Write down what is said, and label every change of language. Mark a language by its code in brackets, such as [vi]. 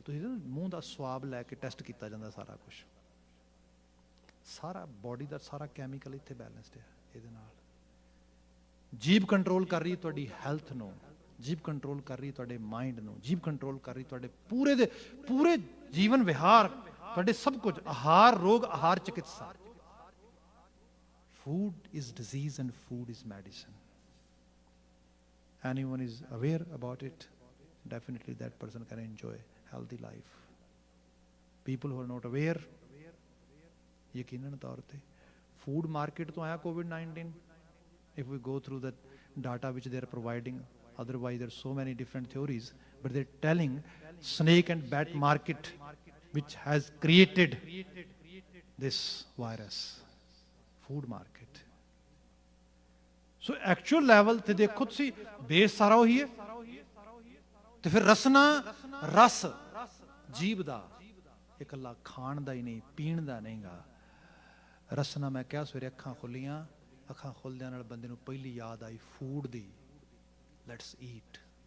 [pa] ਤੁਸੀਂ ਮੂੰਹ ਦਾ ਸਵਾਬ ਲੈ ਕੇ ਟੈਸਟ ਕੀਤਾ ਜਾਂਦਾ, ਸਾਰਾ ਕੁਝ, ਸਾਰਾ ਬੋਡੀ ਦਾ ਸਾਰਾ ਕੈਮੀਕਲ ਇੱਥੇ ਬੈਲੈਂਸਡ ਹੈ। ਇਹਦੇ ਨਾਲ ਜੀਭ ਕੰਟਰੋਲ ਕਰ ਰਹੀ ਤੁਹਾਡੀ ਹੈਲਥ ਨੂੰ, ਜੀਭ ਕੰਟਰੋਲ ਕਰ ਰਹੀ ਤੁਹਾਡੇ ਮਾਈਂਡ ਨੂੰ, ਜੀਭ ਕੰਟਰੋਲ ਕਰ ਰਹੀ ਤੁਹਾਡੇ ਪੂਰੇ ਦੇ ਪੂਰੇ ਜੀਵਨ ਵਿਹਾਰ, ਤੁਹਾਡੇ ਸਭ ਕੁਝ। ਆਹਾਰ ਰੋਗ, ਆਹਾਰ ਚਿਕਿਤਸਾ। [en] Food is disease and food is medicine. Anyone is aware about it, definitely that person can enjoy healthy life. People who are not aware, [pa] ਯਕੀਨਨ ਤੌਰ ਤੇ [en] food market ਤੋਂ ਆਇਆ COVID-19. If we go through the data which they are providing, otherwise there are so many different theories, but they're telling snake and bat market which has created this virus, food market. So actual level [pa] ਤੇ ਦੇਖੋ ਤੁਸੀਂ, base ਸਾਰਾ ਉਹੀ ਹੈ। ਤੇ ਫਿਰ ਰਸਨਾ, ਰਸ ਜੀਭ ਦਾ, ਇਕੱਲਾ ਖਾਣ ਦਾ ਹੀ ਨਹੀਂ, ਪੀਣ ਦਾ ਨਹੀਂਗਾ। ਰਸਨਾ, ਮੈਂ ਕਿਹਾ ਸਵੇਰੇ ਅੱਖਾਂ ਖੁੱਲੀਆਂ, ਅੱਖਾਂ ਖੁੱਲਦਿਆਂ ਨਾਲ ਬੰਦੇ ਨੂੰ ਪਹਿਲੀ ਯਾਦ ਆਈ ਫੂਡ ਦੀ। [en] Let's eat.